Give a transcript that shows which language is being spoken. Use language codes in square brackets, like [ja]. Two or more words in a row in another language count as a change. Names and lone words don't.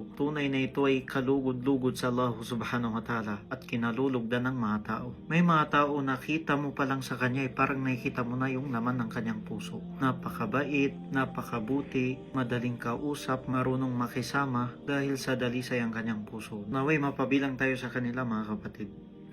[tl] Tunay na ito ay kalugod-lugod sa Allah [ar] سبحانه وتعالى [tl] at kinalulugdan ng mga tao. May mga tao nakita mo pa lang sa kanya ay parang nakikita mo na yung laman ng kanyang puso. Napakabait, napakabuti, madaling kausap, marunong makisama dahil sa dalisay ang kanyang puso. Naway mapabilang tayo sa kanila mga kapatid.